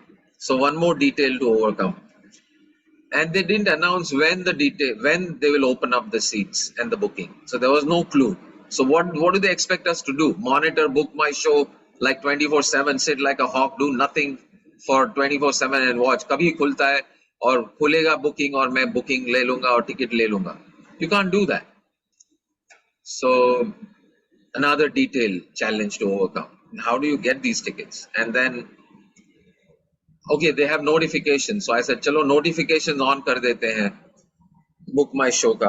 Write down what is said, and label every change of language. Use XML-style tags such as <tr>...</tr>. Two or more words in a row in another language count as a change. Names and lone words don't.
<en>So one more detail to overcome. And they didn't announce when they will open up the seats and the booking. So there was no clue. So what do they expect us to do? Monitor, book my show like 24/7, sit like a hawk, do nothing for 24/7 and watch.</en> <hi>कभी खुलता है और खुलेगा booking और मैं booking ले लूंगा और ticket ले लूंगा.</hi> <en>You can't do that. So another detail challenge to overcome. How do you get these tickets? And then okay, they have notifications. So I said, chalo notifications on</en> <hi>कर देते हैं. Book my show ka.</hi>